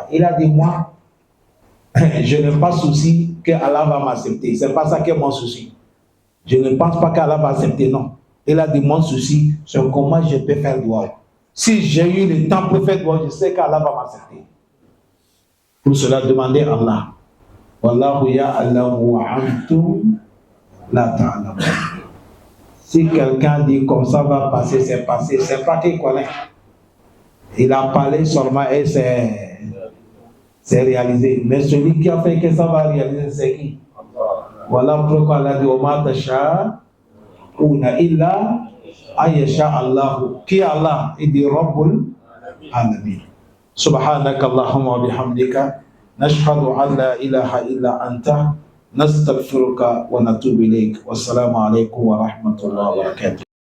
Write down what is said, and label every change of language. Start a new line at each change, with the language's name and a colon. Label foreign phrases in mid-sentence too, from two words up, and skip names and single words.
French: Il a dit, moi, je n'ai pas souci que Allah va m'accepter. C'est pas ça qui est mon souci. Je ne pense pas qu'Allah va accepter, non. Il a dit, mon souci, c'est comment je peux faire droit. Si j'ai eu le temps pour faire droit, je sais qu'Allah va m'accepter. Pour cela, demandez à Allah.
Arabic: والله يعلم وأنتم لا تعلمون.
French: Si quelqu'un dit comme ça va passer, c'est passé, c'est pas qu'il connaît. Il a parlé seulement et c'est réalisé. Mais celui qui a fait que ça va réaliser, c'est qui? Voilà pourquoi Allah dit
Arabic: وما تشاؤون إلا أن يشاء الله.
French: Qui Allah? Il dit
Arabic: رب العالمين. سبحانك اللهم وبحمدك نشهد أن لا إله إلا أنت نستغفرك ونتوب إليك. والسلام عليكم ورحمة الله وبركاته.